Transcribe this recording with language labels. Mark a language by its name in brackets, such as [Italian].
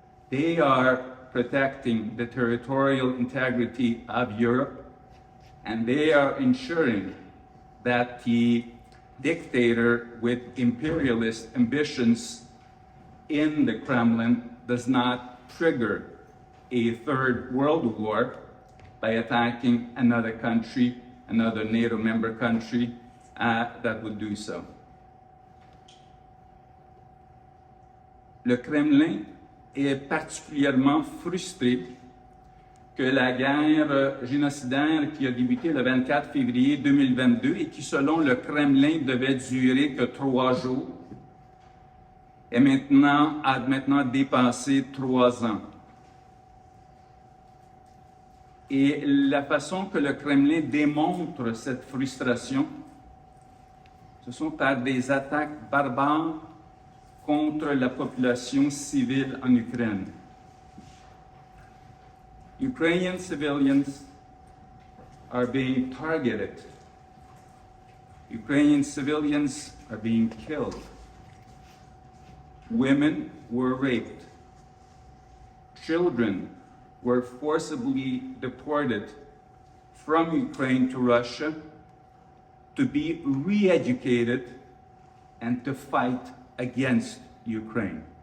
[English] They are protecting the territorial integrity of Europe, and they are ensuring that the dictator with imperialist ambitions in the Kremlin does not trigger a third world war by attacking another country, another NATO member country that would do so. [French] Le Kremlin est particulièrement frustré que la guerre génocidaire qui a débuté le 24 février 2022 et qui, selon le Kremlin, devait durer que 3 jours, a maintenant dépassé 3 ans. Et la façon que le Kremlin démontre cette frustration, ce sont par des attaques barbares contre la population civile en Ukraine. [English] Ukrainian civilians are being targeted. Ukrainian civilians are being killed. Women were raped. Children were forcibly deported from Ukraine to Russia to be re-educated and to fight against Ukraine.